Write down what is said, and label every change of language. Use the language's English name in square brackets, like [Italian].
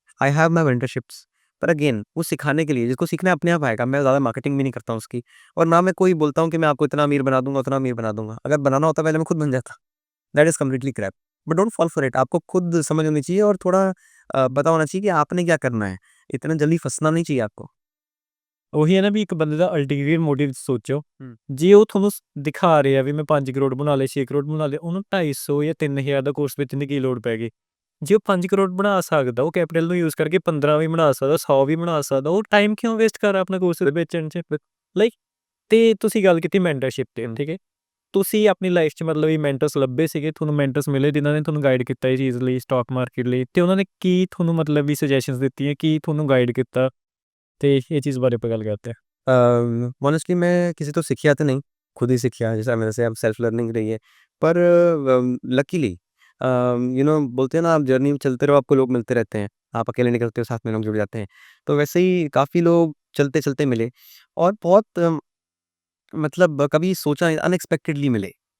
[English] I have my mentorships. [Hindi] पर again, वो सिखाने के लिए, जिसको सीखना है अपने आप आएगा। मैं ज़्यादा मार्केटिंग भी नहीं करता हूँ उसकी, और ना मैं कोई बोलता हूँ कि मैं आपको इतना अमीर बना दूँगा, उतना अमीर बना दूँगा। अगर बनाना होता पहले मैं खुद बन जाता। [English] That is completely crap. But don't fall for it. [Hindi] आपको खुद समझ होनी चाहिए, और थोड़ा पता होना चाहिए कि आपने क्या करना है। इतना जल्दी फँसना नहीं चाहिए आपको। [Punjabi] ਉਹੀ ਹੈ ਨਾ ਵੀ ਇੱਕ ਬੰਦੇ ਦਾ ਅਲਟੀਰੀਅਰ ਮੋਟਿਵ ਸੋਚੋ। हुँ। ਜੇ ਉਹ ਤੁਹਾਨੂੰ ਦਿਖਾ ਰਿਹਾ ਵੀ ਮੈਂ 5 ਕਰੋੜ ਬਣਾ ਲਏ, 6 ਕਰੋੜ ਬਣਾ ਲਏ, ਉਹਨੂੰ 250 ਜਾਂ 3000 ਦਾ ਕੋਰਸ ਵੇਚਣ ਦੀ ਕੀ ਲੋੜ ਪੈ ਗਈ? ਜੇ ਉਹ 5 ਕਰੋੜ ਬਣਾ ਸਕਦਾ, ਉਹ ਕੈਪੀਟਲ ਨੂੰ ਯੂਜ਼ ਕਰਕੇ 15 ਵੀ ਬਣਾ ਸਕਦਾ, 100 ਵੀ ਬਣਾ ਸਕਦਾ, ਉਹ ਟਾਈਮ ਕਿਉਂ ਵੇਸਟ ਕਰ ਰਿਹਾ ਆਪਣਾ ਕੋਰਸ ਵੇਚਣ 'ਚ? ਲਾਈਕ, ਤੇ ਤੁਸੀਂ ਗੱਲ ਕੀਤੀ ਮੈਂਟਰਸ਼ਿਪ ਤੇ, ਠੀਕ ਹੈ? ਤੁਸੀਂ ਆਪਣੀ ਲਾਈਫ 'ਚ ਮਤਲਬ ਇਹ ਮੈਂਟਰਸ ਲੱਭੇ ਸੀਗੇ, ਤੁਹਾਨੂੰ ਮੈਂਟਰਸ ਮਿਲੇ ਜਿਨ੍ਹਾਂ ਨੇ ਤੁਹਾਨੂੰ ਗਾਈਡ ਕੀਤਾ ਇਹ ਚੀਜ਼ ਲਈ, ਸਟਾਕ ਮਾਰਕੀਟ ਲਈ, ਤੇ ਉਹਨਾਂ ਨੇ ਕੀ ਤੁਹਾਨੂੰ ਮਤਲਬ ਵੀ ਸੁਜੈਸ਼ਨਸ ਦਿੱਤੀਆਂ, ਕੀ ਤੁਹਾਨੂੰ ਗਾਈਡ ਕੀਤਾ, ਤੇ ਇਹ ਚੀਜ਼ ਬਾਰੇ ਆਪਾਂ ਗੱਲ ਕਰਦੇ ਹਾਂ। [Hindi] ऑनेस्टली मैं किसी तो सीखिया तो नहीं, खुद ही सीखिया जैसा मेरे से अब सेल्फ लर्निंग रही है। पर लकीली बोलते हैं ना, आप जर्नी में चलते रहो, आपको लोग मिलते रहते हैं। आप अकेले निकलते हो, साथ में लोग जुड़ जाते हैं। तो वैसे ही काफ़ी लोग चलते-चलते मिले और बहुत मतलब कभी सोचा अनएक्सपेक्टेडली मिले।